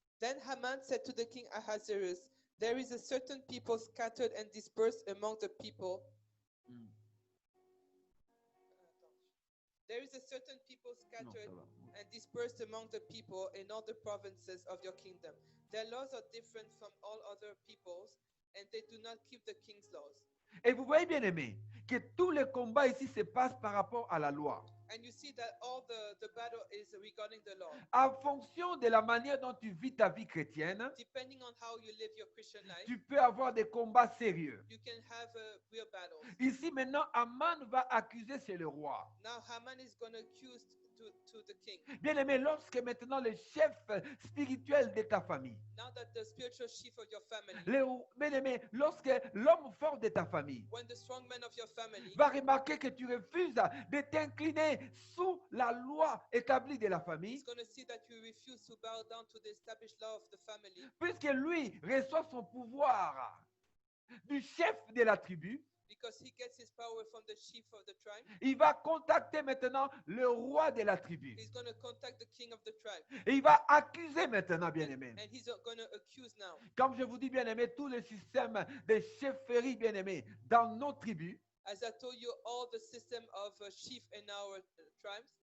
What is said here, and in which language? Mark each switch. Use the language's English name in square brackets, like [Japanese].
[English] Then Haman said to the king Ahasuerus, there is a certain people scattered and dispersed among the people. There is a certain people scattered and dispersed among the people in all the provinces of your kingdom. Their laws are different from all other peoples, and they do not keep the king's laws. [French] Et vous voyez, bien aimé, que tous les combats ici se passent par rapport à la loi. [English] And you see that all the battle is regarding the law. [French] En fonction de la manière dont tu vis ta vie chrétienne, [English] Depending on how you live your Christian life, [French] tu peux avoir des combats sérieux. [English] you can have real battles. [French] Ici maintenant, Aman va accuser chez le roi. [English] Now Haman is going to accuse to the king. [French] Bien aimé, lorsque maintenant le chef spirituel de ta famille, [English] Now that the spiritual chief of your family, [French] bien aimé, lorsque l'homme fort de ta famille [English] when the strong man of your family [French] va remarquer que tu refuses de t'incliner sous la loi établie de la famille, [English] is going to see that you refuse to bow down to the established law of the family, [French] puisque lui reçoit son pouvoir du chef de la tribu, [English] because he gets his power from the chief of the tribe. [French] il va contacter maintenant le roi de la tribu. [English] He's going to contact the king of the tribe. [French] Et il va accuser maintenant, bien-aimé. [English] And he's going to accuse now. [French] Comme je vous dis, bien-aimé, tous les systèmes de chefferie, bien-aimé, dans nos tribus, [English] As I told you, all the system of chief in our tribes